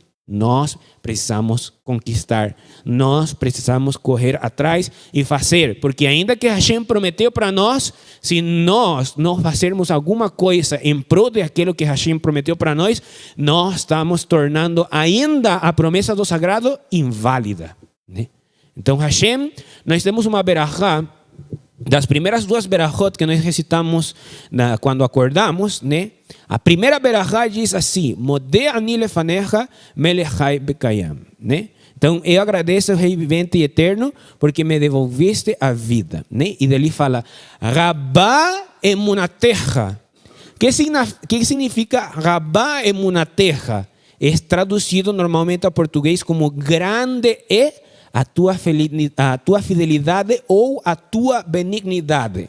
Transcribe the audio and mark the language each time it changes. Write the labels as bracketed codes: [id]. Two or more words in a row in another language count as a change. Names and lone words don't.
[pt] Nós precisamos conquistar, nós precisamos correr atrás e fazer, porque ainda que Hashem prometeu para nós, se nós não fazermos alguma coisa em prol daquilo que Hashem prometeu para nós, nós estamos tornando ainda a promessa do sagrado inválida, né? Então Hashem, nós temos uma berachá, das primeiras duas berachot que nós recitamos quando acordamos, né? A primeira berachá diz assim: [he] מודה אני לפניך מלך חי וקיים, [pt] né? Então eu agradeço ao Rei vivente e eterno porque me devolviste a vida, né? E dele fala [he] רבה אמונתך. [pt] Que significa [he] רבה אמונתך? [pt] É traduzido normalmente a português como grande é a tua fidelidade ou a tua benignidade.